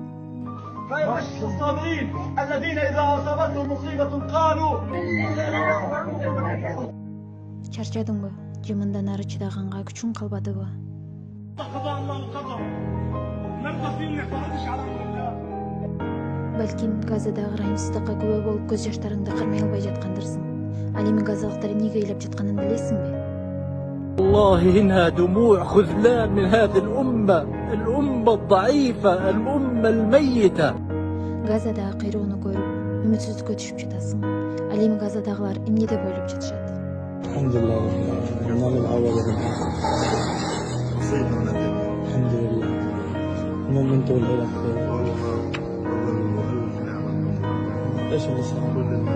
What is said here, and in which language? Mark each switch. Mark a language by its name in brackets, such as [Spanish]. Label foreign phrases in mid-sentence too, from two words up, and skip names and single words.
[Kyrgyz] Чарчадыңбы? Же мындан ары чыдаганга күчүң калбадыбы? Балким Газадагы ырайымсыздыкка күбө болуп көз жаштарыңды кармай албай жаткандырсың. Ал эми газалыктар эмнеге ыйлап жатканын билесиңби? [Arabic] والله إنها دموع خذلان من هذه الأمة الضعيفة، الأمة الميتة. [Kyrgyz] Газадагы кыйроону көрүп, үмүтсүздүккө түшүп жатасың. Ал эми Газадагылар эмне деп ойлоп жатышат? [Arabic] الحمد لله ما نتعوض الحمد لله المهم انت والعيلة بخير. ايش اللي صار؟